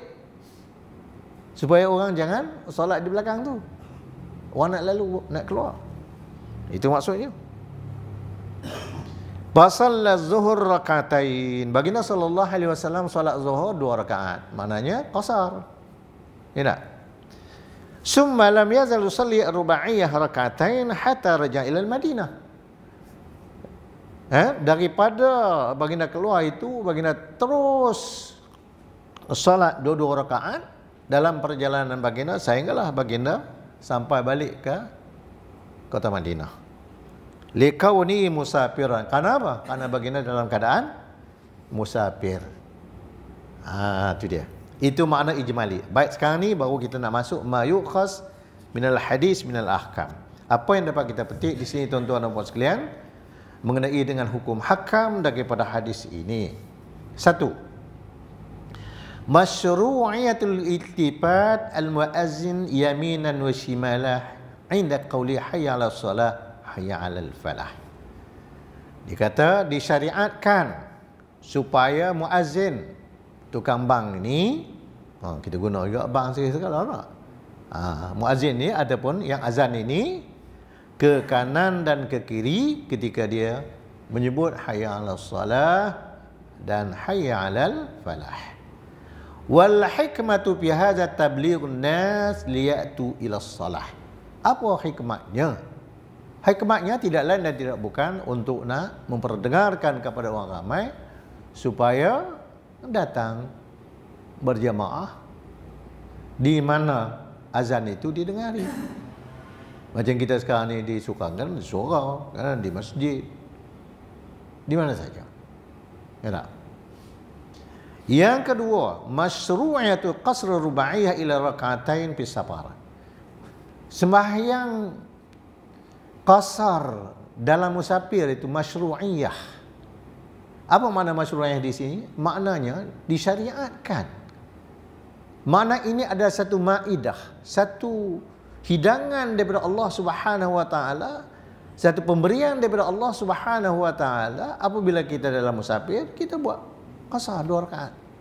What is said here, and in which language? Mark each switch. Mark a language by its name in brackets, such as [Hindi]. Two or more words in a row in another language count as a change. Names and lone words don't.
[Malay] Supaya orang jangan solat di belakang tu. Orang nak lalu, nak keluar. Itu maksudnya. [Arabic] فصلى الظهر ركعتين. [Malay] Baginda [Arabic] صلى الله عليه وسلم [Malay] solat zuhur 2 rakaat. Maknanya qasar. Ya tak? [Arabic] ثم لم يزل يصلي الرباعية ركعتين حتى رجع إلى المدينة. [Malay] Daripada baginda keluar itu, baginda terus solat 2 rakaat dalam perjalanan baginda sehinggalah baginda sampai balik ke kota Madinah. [Arabic] لكونه مسافرا. [Malay] Karena apa? Karena baginda dalam keadaan musafir. Itu dia. Itu makna ijmali. Baik, sekarang ni baru kita nak masuk [Arabic] ما يؤخذ من الحديث من الأحكام. [Malay] Apa yang dapat kita petik di sini tuan-tuan dan puan sekalian mengenai dengan hukum hakam daripada hadis ini. 1. [Arabic] مشروعية التفات المؤذن يمينا وشمالا عند قول حي على الصلاة حي على الفلاح. [Malay] Dikata disyariatkan supaya muazzin tukang bang ini, kita guna juga bang segala tak? Muazzin ni ataupun yang azan ini ke kanan dan ke kiri ketika dia menyebut [Arabic] حي على الصلاة [Malay] dan [Arabic] حي على الفلاح. والحكمة في هذا تبليغ الناس ليأتوا إلى الصلاة. [Malay] Apa hikmatnya? Hikmatnya tidak lain dan tidak bukan untuk nak memperdengarkan kepada orang ramai supaya datang berjamaah di mana azan itu didengari. Macam kita sekarang ni disukakan di surau, di masjid, di mana saja. Ya tak? Yang kedua, [Arabic] مشروعية قصر الرباعية إلى ركعتين في السفر. [Malay] Sembahyang qasar dalam musafir itu masyru'iyah. Apa makna masyru'iyah di sini? Maknanya disyariatkan. Makna ini ada satu maidah, satu hidangan daripada Allah [Arabic] سبحانه وتعالى, [Malay] satu pemberian daripada Allah [Arabic] سبحانه وتعالى [Malay] apabila kita dalam musafir, kita buat qasar 2 rakaat.